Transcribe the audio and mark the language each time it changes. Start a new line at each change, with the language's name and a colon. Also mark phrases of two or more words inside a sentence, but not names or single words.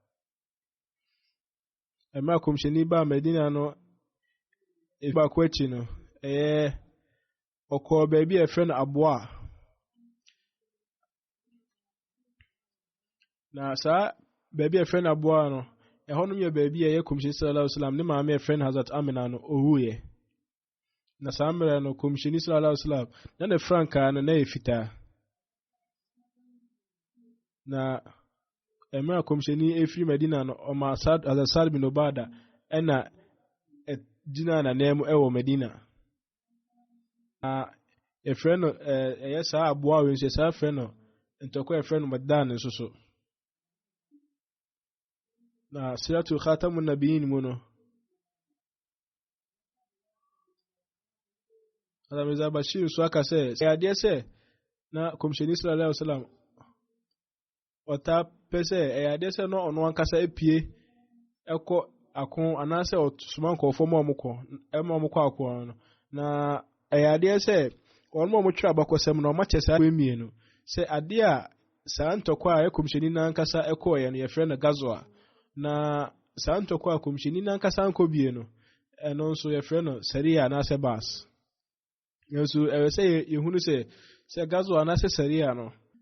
Akan: emra komishini ba Medina no ba kwachi no ɔkɔ baabi a ɛfrɛ no Aboa na saa baabi a ɛfrɛ no Aboa no ɛhɔ no yɛ baabi a ɛyɛ komishini
Arabic: صلى الله عليه وسلم
Akan: ne maame ɛfrɛ no Hazrat Amina no owuye na saa mmerɛ no komishini
Arabic: صلى الله عليه وسلم
Akan: na ne frankaa no na yɛ fitaa na emra komishini efiri Medina no ɔma Hazrat Sa'd bin Ubada ɛna gyina na nemu ɛwɔ Medina na ɛfrɛ no ɛyɛ saa Aboa we nso saa ɛfrɛ no ntɔkɔ ɛfrɛ no Madan nso so na siratu khatamun nabiyyin mu no Mirza Bashir so aka sɛ ade sɛ na komishini
Arabic: صلى الله عليه وسلم
Akan: ɔta pɛsɛ ade sɛ no ɔno ankasa epie ɛkɔ akon anase osuma nkɔfo ma ɔmokɔ akon no na ade sɛ ɔno ɔmo twɛ abakɔsɛm no ɔmo kyɛ saa emienu sɛ ade a saa ntɔkɔ a komishini na ankasa ɛkɔ yɛ no yɛfrɛ no Gazwa na saa ntɔkɔ a komishini na ankasa nkɔ bie no ɛno nso yɛfrɛ no Saria anase Bas nso ɛwɛ sɛ yɛhunu sɛ Gazwa anase Saria no